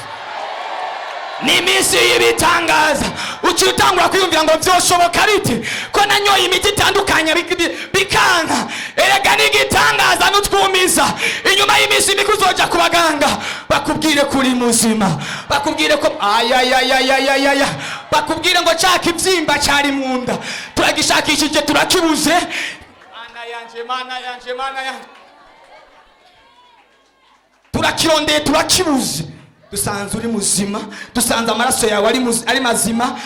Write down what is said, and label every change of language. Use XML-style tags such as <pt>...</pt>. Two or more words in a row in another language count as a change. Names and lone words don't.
<rn>Ni iminsi y'ibitangaza. Ukitangura kwiyumvira ngo byoshoboka bite ko nanyoye imiti itandukanye bikanka. Erega n'igitangaza n'utwumiza. Inyuma y'iminsi mike uzoja ku baganga bakubwire kuri muzima, bakubwire ko ay ay ay ay ay ay, bakubwire ngo caka ibyimba cyari mu nda turagishakishije turakibuze. Mana yanje turakirondeye turakibuze, dusanze uri muzima, dusanze amaraso yawe ari mazima.</rn>